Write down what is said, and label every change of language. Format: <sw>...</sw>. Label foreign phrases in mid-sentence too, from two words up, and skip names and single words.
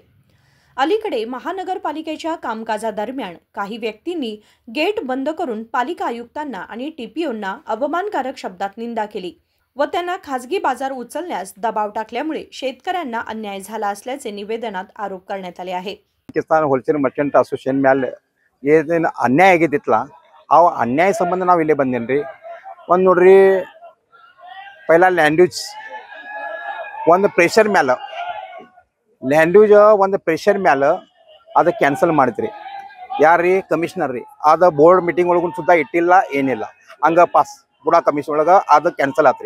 <mr>अलीकडे महानगरपालिकेच्या कामकाजादरम्यान काही व्यक्तींनी गेट बंद करून पालिका आयुक्तांना आणि टीपीओंना अपमानकारक शब्दात निंदा केली व त्यांना खाजगी बाजार उचलण्यास दबाव टाकल्यामुळे शेतकऱ्यांना अन्याय झाला असल्याचे निवेदनात आरोप करण्यात आले आहे।</mr> <kn>किसान</kn> <en>wholesale merchant association</en> <kn>ಮೇಲೆ ಏನು ಅನ್ಯಾಯ ಆಗಿದ್ದಿತ್ತಲ್ಲ ಆ ಅನ್ಯಾಯ ಸಂಬಂಧ ನಾವು ಇಲ್ಲೇ ಬಂದೇನ್ರಿ। ಒಂದು ನೋಡ್ರಿ पहिला ಲ್ಯಾಂಡ್ಯೂಜ್ ಒಂದು ಪ್ರೆಷರ್ ಮೇಲೆ ಲ್ಯಾಂಡ್ಯೂಜ್ ಒಂದು ಪ್ರೆಷರ್ ಮೇಲೆ ಅದು ಕ್ಯಾನ್ಸಲ್ ಮಾಡಿದ್ರಿ। ಯಾರ್ರಿ ಕಮಿಷನರ್ ರೀ ಅದ</kn> <en>board meeting</en> <kn>ಒಳಗೂ ಸುದ್ದ ಇಟ್ಟಿಲ್ಲ ಏನಿಲ್ಲ ಹಂಗ ಪಾಸ್ ಬುಡಾ ಕಮಿಷನ್ ಒಳಗ ಅದು ಕ್ಯಾನ್ಸಲ್ ಆತ್ರಿ।</kn>